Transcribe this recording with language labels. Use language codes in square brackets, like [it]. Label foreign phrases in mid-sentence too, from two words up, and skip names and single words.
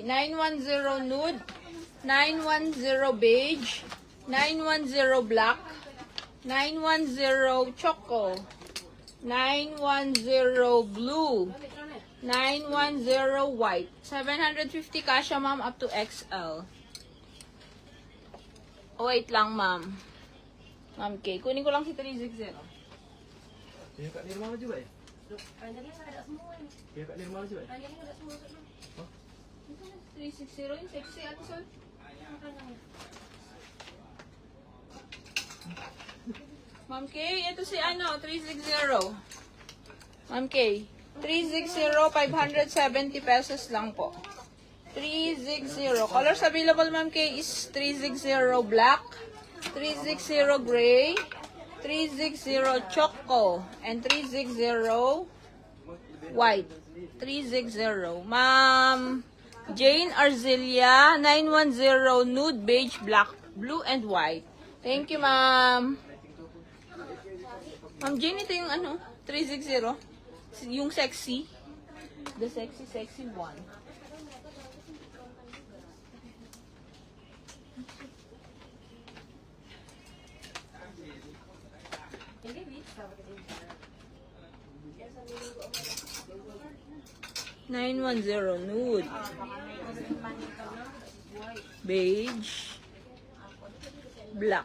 [en] 910 nude, 910 beige, 910 black, 910 choco, 910 blue, 910 white. 750 kasha, ma'am, up to XL. Oh, [tl] wait lang, [en] ma'am. [tl] Ma'am K, kunin ko lang si 360. [id] Kaya Kak Nirmala juga ya? Kaya Kak Nirmala juga ya? [tl] 360 yung sexy, Ate Sol. Ma'am K, ito si ano, 360. Ma'am K, 360, 570 pesos lang po. 360. [en] Colors available, Ma'am K, is 360 black, 360 gray, 360 choco, and 360 white. 360. Ma'am Jane Arzelia, 910 nude, beige, black, blue, and white. Thank you, [tl] ma'am. Ma'am Jane, ito yung ano, 360. Yung sexy. [en] The sexy one. $910 nude, beige, black,